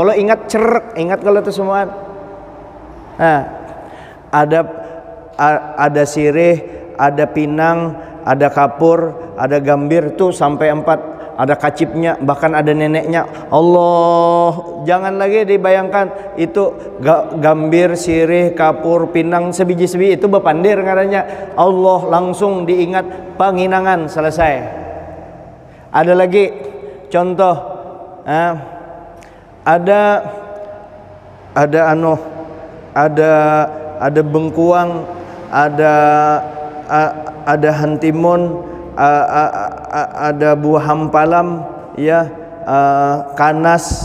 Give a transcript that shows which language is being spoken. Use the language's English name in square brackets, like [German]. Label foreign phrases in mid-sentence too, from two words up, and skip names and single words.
[Indonesian] Kalau ingat ingat kalau itu semua. Nah, ada sirih, ada pinang, ada kapur, ada gambir tuh sampai 4. Ada kacipnya, bahkan ada neneknya. Allah, jangan lagi dibayangkan itu gambir, sirih, kapur, [Banjar] pinang sebiji-sebiji itu bepandir ngarannya. [Indonesian] Allah langsung diingat, panginangan selesai. [Banjar] Ada lagi contoh, ada bengkuang, ada hantimun, ada buah hampalam, ya, kanas.